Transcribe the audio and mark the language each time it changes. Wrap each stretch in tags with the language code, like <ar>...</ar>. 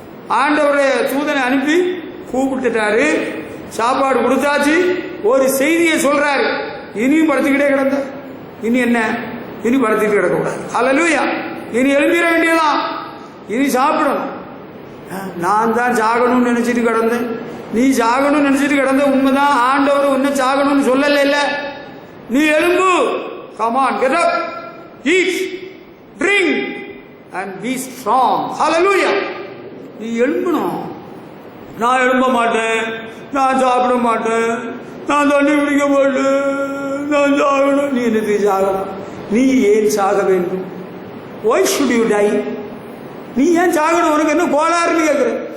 <ta>ஆண்டவருடைய தூதனை அனுப்பி கூப்பிட்டுட்டாரு, சாப்பாடு கொடுத்தாச்சு, ஒரு செய்தியை சொல்றாரு. இனியும் படுத்துக்கிட்டே கிடந்த, இனி என்ன? இனி படுத்துக்கிட்டு கிடக்கக்கூடாது. ஹல்லேலூயா. இனி எழும்பிட வேண்டியதான். இனி சாப்பிடணும். நான் தான் சாகணும்னு நினைச்சிட்டு கிடந்தேன், நீ சாகணும்னு நினைச்சிட்டு கிடந்த உண்மைதான். ஆண்டவர் உன்னை சாகணும்னு சொல்லல. இல்ல, நீ எழும்பு.</ta> <en>Come on, get up, eat, drink and be strong. Hallelujah.</en> <ta>நீ எழும்பணும். நான் எழும்ப மாட்டேன், நான் சாப்பிட மாட்டேன், நான் தண்ணி குடிக்க மாட்டேன், நான் சாகணும். நீ என்னது சாகணும்? நீ ஏன் சாக வேண்டும்?</ta> <en>Why should you die?</en> <ta>நீ ஏன் சாகணும்? உனக்கு என்ன கோளாறுன்னு கேட்குற?</ta>